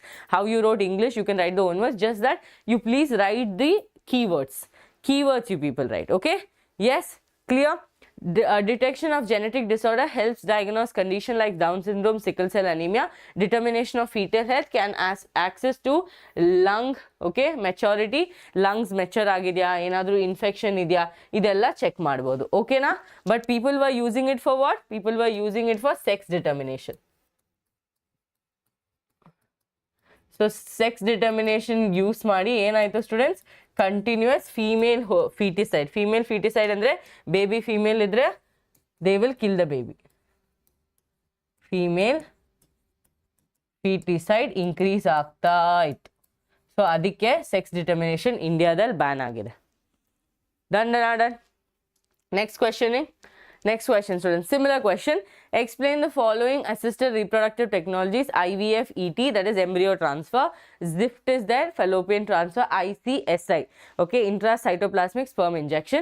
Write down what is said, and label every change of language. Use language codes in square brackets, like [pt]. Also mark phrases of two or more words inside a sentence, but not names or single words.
[en] How you wrote English, you can write the own words. Just that you please write the keywords. Keywords you people write. Okay? Yes? Clear? Detection of genetic disorder helps diagnose condition like Down syndrome, sickle cell anemia. Determination of fetal health can access to lung, okay, maturity, lungs mature [kn] ಆಗಿದ್ಯಾ, ಏನಾದ್ರು [en] infection [kn] ಇದ್ಯಾ, ಇದೆಲ್ಲ check ಮಾಡಬಹುದು. [en] Okay na? But people were using it for what? People were using it for sex determination. So sex determination use [kn] ಮಾಡಿ ಏನಾಯಿತು [en] students, continuous female feticide. female feticide ಅಂದರೆ baby female ಇದ್ದರೆ they will kill the baby. female feticide increase [kn] ಆಗ್ತಾ ಇತ್ತು. ಸೊ ಅದಕ್ಕೆ [en] sex determination [kn] ಇಂಡಿಯಾದಲ್ಲಿ ಬ್ಯಾನ್ ಆಗಿದೆ. [en] Done. Next question students, similar question. Explain the following assisted reproductive technologies: IVF, ET, that is embryo transfer. ZIFT is there, fallopian transfer. ICSI, okay, intracytoplasmic sperm injection.